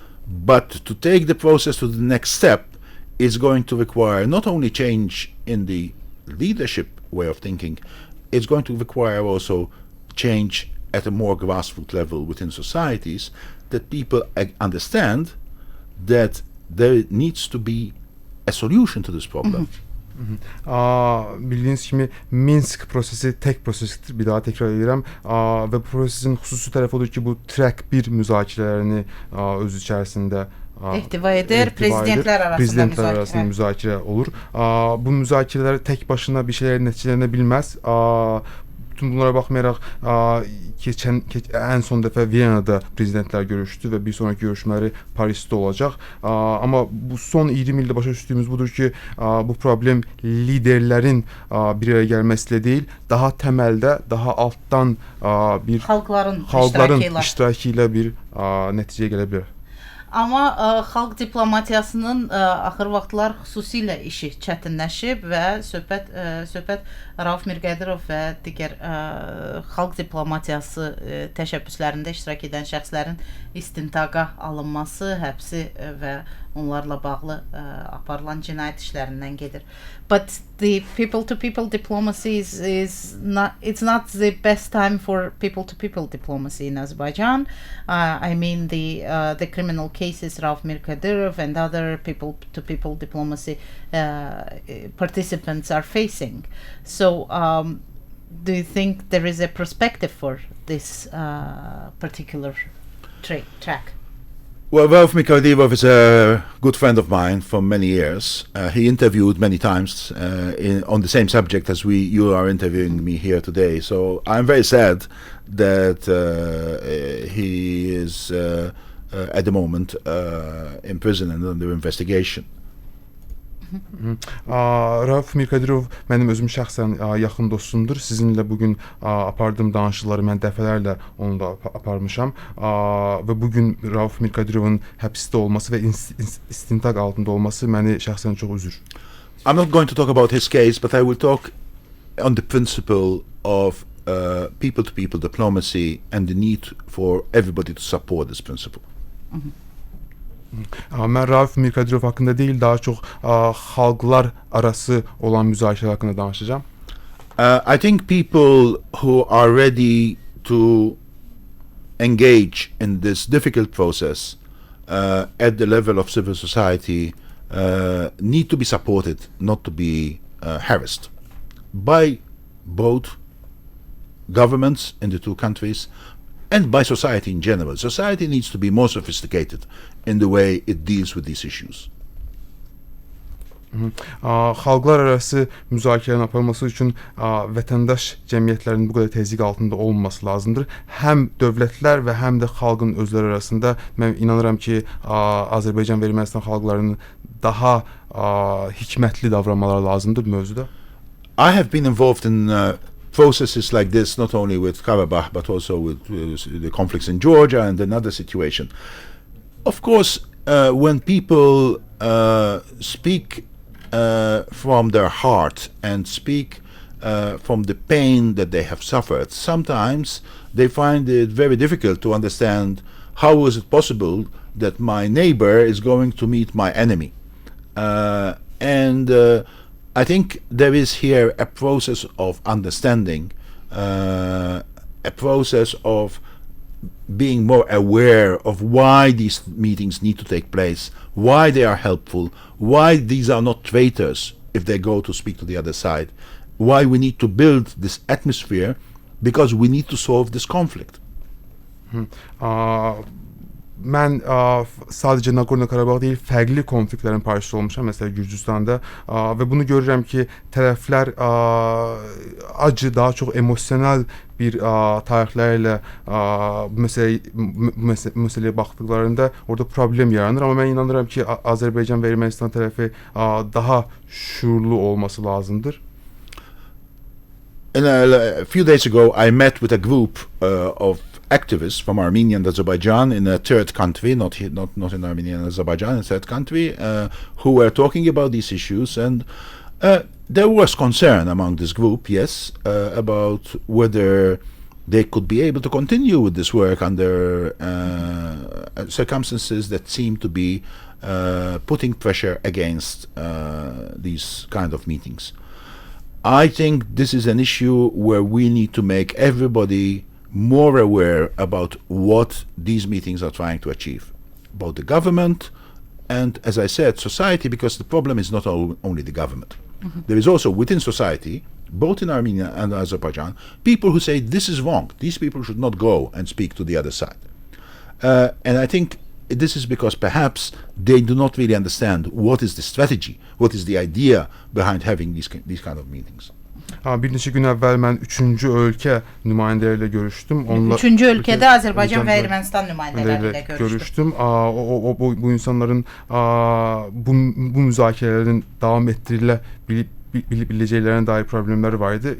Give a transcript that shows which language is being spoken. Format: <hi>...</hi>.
<en>But to take the process to the next step is going to require not only change in the leadership way of thinking, it's going to require also change at a more grassroots level within societies, that people understand that there needs to be a solution to this problem.</en> <az>Bildiğiniz kimi Minsk prosesi tek prosesdir, bir daha tekrar edirəm, və bu prosesin xüsusi tərəfi odur ki, bu track 1 müzakirələrini öz içərisində ihtiva edir, prezidentlər arasında müzakirə olur. Bu müzakirələr tək başına bir şeylər nəticələnə bilməz. Bütün bunlara baxmayaraq ən son dəfə Viyanada prezidentlər görüşdü və bir sonraki görüşmələri Parisdə olacaq. Amma bu son 20 ildə başa düşdüyümüz budur ki, bu problem liderlərin bir araya gəlməsilə deyil, daha təməldə, daha altdan bir xalqların iştirakı ilə bir nəticəyə gələ bilər. Amma xalq diplomatiyasının axır vaxtlar xüsusilə işi çətinləşib və söhbət Rauf Mirqədirov və digər xalq diplomatiyası təşəbbüslərində iştirak edən şəxslərin istintaqa alınması, həbsi və onlarla bağlı aparılan cinayət işlərindən gedir.</az> <en>But the people-to-people diplomacy it's not the best time for people-to-people diplomacy in Azerbaijan. I mean the criminal cases Rauf Mirqədirov and other people-to-people diplomacy participants are facing. So do you think there is a perspective for this particular track? Well, Rauf Mirqədirov is a good friend of mine for many years. He interviewed many times on the same subject as you are interviewing me here today. So I'm very sad that he is at the moment in prison and under investigation.</en> <az>Rauf Mirqədirov mənim özüm şəxsən yaxın dostumdur. Sizinlə bugün apardığım danışıqları mən dəfələrlə onunla aparmışam və bugün Rauf Mirqədirovun həbsdə olması və istintaq altında olması məni şəxsən çox üzür.</az> <en>I'm not going to talk about his case, but I will talk on the principle of people-to-people diplomacy and the need for everybody to support this principle.</en> <az>Mən Rauf Mirqədirov haqqında deyil, daha çox xalqlar arası olan müzakirə haqqında danışacağam.</az> <en>I think people who are ready to engage in this difficult process at the level of civil society need to be supported, not to be harassed by both governments in the two countries and by society in general. Society needs to be more sophisticated in the way it deals with these issues.</en> <az>Xalqlar arası müzakirənin aparılması üçün vətəndaş cəmiyyətlərinin bu qədər tezlik altında olmaması lazımdır. Həm dövlətlər və həm də xalqın özləri arasında mən inanıram ki, Azərbaycan və Ermənistan xalqlarının daha hikmətli davranmaları lazımdır bu mövzuda.</az> <en>I have been involved in processes like this, not only with Karabakh, but also with the conflicts in Georgia and another situation. Of course, when people speak from their heart and speak from the pain that they have suffered, sometimes they find it very difficult to understand how is it possible that my neighbor is going to meet my enemy. And I think there is here a process of understanding, a process of being more aware of why these meetings need to take place, why they are helpful, why these are not traitors if they go to speak to the other side, why we need to build this atmosphere, because we need to solve this conflict.</en> <az>Mən sadəcə Naqorno-Qarabağ deyil, fərqli konfliktlərin parçası olmuşam, məsələn Gürcüstanda və bunu görürəm ki, tərəflər acı, daha çox emosional bir tarixlərlə bu məsələyə baxdıqlarında orada problem yaranır, amma mən inanıram ki, Azərbaycan və Ermənistan tərəfi daha şuurlu olması lazımdır.</az> <en>A few days ago, I met with a group of activists from Armenia and Azerbaijan in a third country, not in Armenia and Azerbaijan, in a third country, who were talking about these issues, and there was concern among this group, yes, about whether they could be able to continue with this work under circumstances that seem to be putting pressure against these kind of meetings. I think this is an issue where we need to make everybody more aware about what these meetings are trying to achieve, both the government and, as I said, society, because the problem is not only the government. Mm-hmm. There is also within society, both in Armenia and Azerbaijan, people who say this is wrong, these people should not go and speak to the other side. And I think this is because perhaps they do not really understand what is the strategy, what is the idea behind having these kind of meetings.</en> <az>Bir neçə gün əvvəl mən 3-cü ölkə nümayəndələri ilə görüşdüm. 3-cü ölkədə Azərbaycan və Ermənistan nümayəndələri ilə görüşdüm. Bu insanların bu müzakirələrin davam etdirilə biləcəklərinə dair problemlər var idi.</az>